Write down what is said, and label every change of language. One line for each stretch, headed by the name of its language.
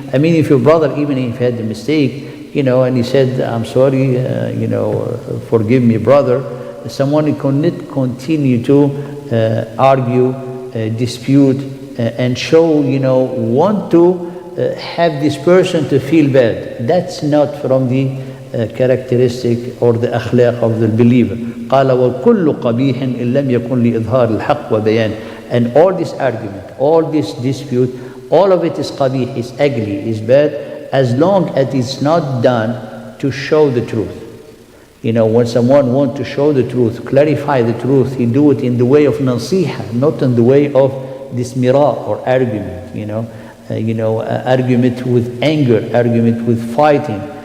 English: I mean, if your brother, even if he had a mistake, you know, and he said, I'm sorry, you know, forgive me, brother, someone cannot continue to argue, dispute, and show, you know, want to have this person to feel bad. That's not from the characteristic or the akhlaq of the believer.
Arabic: قال وكل قبيح إن لم يكن لإظهار الحق وبيان.
English: And all this argument, all this dispute, all of it is qabih, is ugly, is bad, as long as it's not done to show the truth. You know, when someone wants to show the truth, clarify the truth, he do it in the way of nasiha, not in the way of this mirah or argument, argument with anger, argument with fighting.